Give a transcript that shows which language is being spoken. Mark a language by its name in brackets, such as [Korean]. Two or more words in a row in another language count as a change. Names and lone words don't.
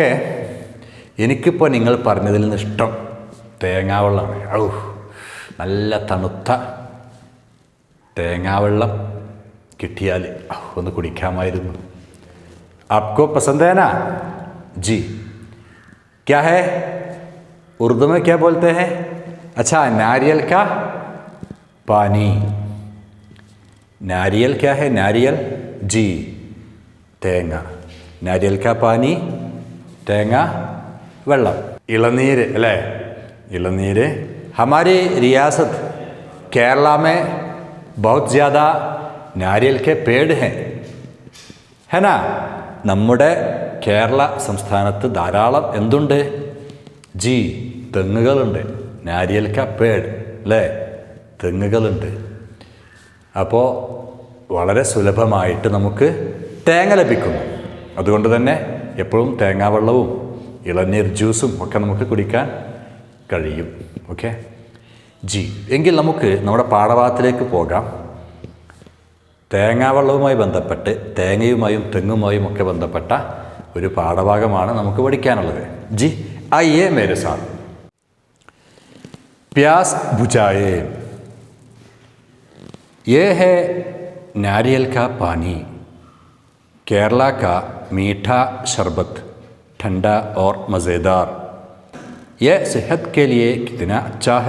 [Malayalam] എനിക്കിപ്പോൾ നിങ്ങൾ പറഞ്ഞതിൽ നിന്ന് ഇഷ്ടം തേങ്ങാവെള്ളമാണ്. ഔ, നല്ല തണുത്ത തേങ്ങാവെള്ളം കിട്ടിയാൽ ഒന്ന് കുടിക്കാമായിരുന്നു. [Hindi] आपको पसंद है ना? जी. क्या है? उर्दू में क्या बोलते हैं? अच्छा, नारियल का पानी. नारियल क्या है? नारियल. जी, [Malayalam] തേങ്ങ. [Hindi] नारियल का पानी, [Malayalam] തേങ്ങ വെള്ളം. ഇളനീര് അല്ലേ? ഇളനീര്. [Hindi] हमारी रियासत केरला में बहुत ज़्यादा नारियल के पेड़ हैं, है ना? [Malayalam] നമ്മുടെ കേരള സംസ്ഥാനത്ത് ധാരാളം എന്തുണ്ട്? ജി, തെങ്ങുകളുണ്ട്. [Hindi] नारियल का पेड़ [Malayalam] അല്ലേ? തെങ്ങുകളുണ്ട്. അപ്പോൾ വളരെ സുലഭമായിട്ട് നമുക്ക് തേങ്ങ ലഭിക്കുന്നു. അതുകൊണ്ട് തന്നെ എപ്പോഴും തേങ്ങാവെള്ളവും ഇളനീർ ജ്യൂസും ഒക്കെ നമുക്ക് കുടിക്കാൻ കഴിയും. ഓക്കെ ജി, എങ്കിൽ നമുക്ക് നമ്മുടെ പാഠഭാഗത്തിലേക്ക് പോകാം. തേങ്ങാവെള്ളവുമായി ബന്ധപ്പെട്ട് തേങ്ങയുമായും തെങ്ങുമായും ഒക്കെ ബന്ധപ്പെട്ട ഒരു പാഠഭാഗമാണ് നമുക്ക് പഠിക്കാനുള്ളത്. [Hindi] ജി ആइए मेरे साथ. प्यास बुझाए, ये है नारियल का पानी. केरला का मीठा शरबत ठंडा और मज़ेदार, यह सेहत के लिए कितना अच्छा है।